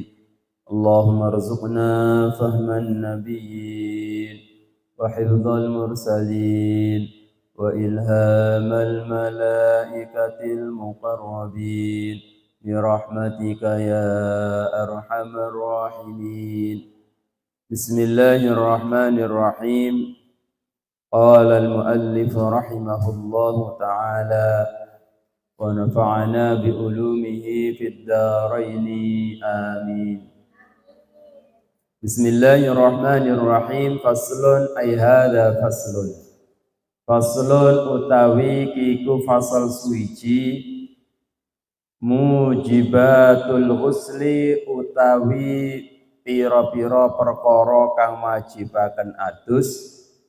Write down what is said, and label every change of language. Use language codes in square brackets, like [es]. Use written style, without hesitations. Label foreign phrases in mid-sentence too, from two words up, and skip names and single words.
[ar] اللهم ارزقنا فهم النبيين وحفظ المرسلين وإلهام الملائكة المقربين برحمتك يا أرحم الراحمين. بسم الله الرحمن الرحيم. قال المؤلف رحمه الله تعالى ونفعنا بعلومه في الدارين آمين. بسم الله الرحمن الرحيم. فصل أي هذا فصل. [jv] Faslun utawi kiku fasal suci [ar] موجبات الغسل [jv] utawi pira-pira perkara kang majibaken adus.